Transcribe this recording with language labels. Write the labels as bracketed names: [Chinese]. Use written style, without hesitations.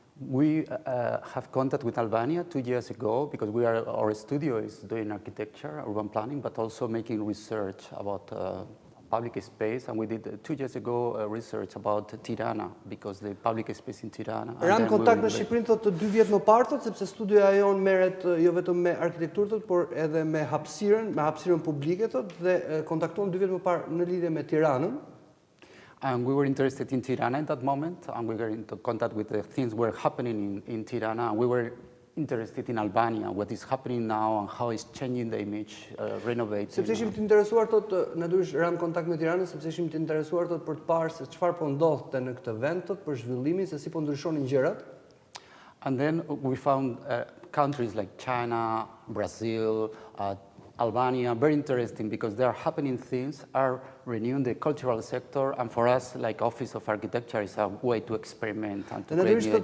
[English] We have contact with Albania 2 years ago because our studio is doing architecture, urban planning, but also making research about public space, and we did 2 years ago research about Tirana because the public space in Tirana. [Albanian] Ram kontakt në Shqipërinë thotë 2 vjet më parë thotë, sepse studioja jon merret jo vetëm me arkitekturë thotë, por edhe me hapësirën publike thotë, dhe kontaktuan 2 vjet më parë në lidhje me Tiranën. [English] And we were interested in Tirana at that moment, and we were in contact with the things were happening in Tirana, and we were interested in Albania, what is happening now and how it's changing the image, renovating. [Albanian] Sepse ishim të interesuar thotë, natyrisht ram kontakt me Tiranën, sepse ishim të interesuar thotë për të parë se çfarë po ndodhte në këtë vend thotë për zhvillimin, se si po ndryshonin gjërat. [English] And then we found countries like China, Brazil, Albania, very interesting because there are happening things, are renewing the cultural sector, and for us, like Office of Architecture, is a way to experiment and to create new ideas.